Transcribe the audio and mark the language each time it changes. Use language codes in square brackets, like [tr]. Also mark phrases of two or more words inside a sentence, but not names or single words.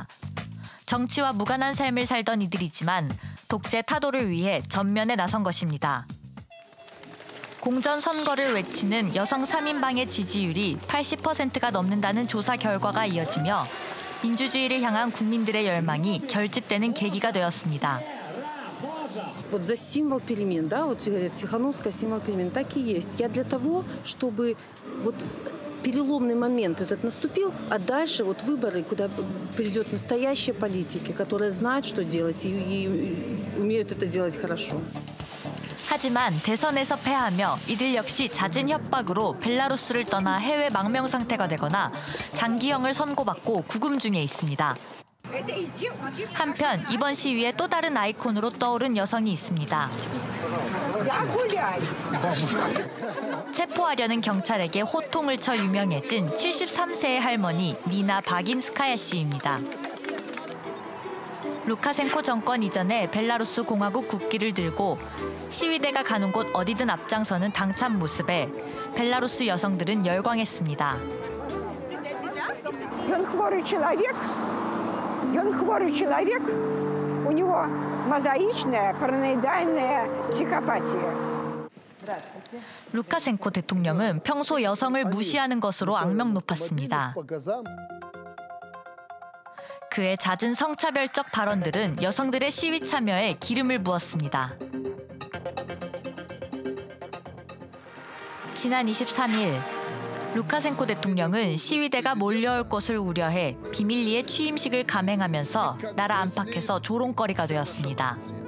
[ko] 정치와 무관한 삶을 살던 이들이지만 독재 타도를 위해 전면에 나선 것입니다. 공전 선거를 외치는 여성 3인방의 지지율이 80%가 넘는다는 조사 결과가 이어지며 민주주의를 향한 국민들의 열망이 결집되는 계기가 되었습니다. [ru] Вот за символ перемен, да, вот говорят, Тихановская символ перемен, так и есть. Я для того, чтобы вот переломный момент этот наступил, а дальше вот выборы, куда придет настоящие политики, которые знают, что делать и умеют это делать хорошо. [ko] 하지만 대선에서 패하며 이들 역시 잦은 협박으로 벨라루스를 떠나 해외 망명 상태가 되거나 장기형을 선고받고 구금 중에 있습니다. 한편 이번 시위의 또 다른 아이콘으로 떠오른 여성이 있습니다. 체포하려는 경찰에게 호통을 쳐 유명해진 73세의 할머니 니나 바긴스카야 씨입니다. 루카셴코 정권 이전에 벨라루스 공화국 국기를 들고 시위대가 가는 곳 어디든 앞장서는 당찬 모습에 벨라루스 여성들은 열광했습니다. [ru] Он хворый человек, у него мозаичная параноидальная психопатия. [ko] 루카셴코 대통령은 평소 여성을 무시하는 것으로 악명 높았습니다. 그의 잦은 성차별적 발언들은 여성들의 시위 참여에 기름을 부었습니다. 지난 23일 루카셴코 대통령은 시위대가 몰려올 것을 우려해 비밀리에 취임식을 감행하면서 나라 안팎에서 조롱거리가 되었습니다.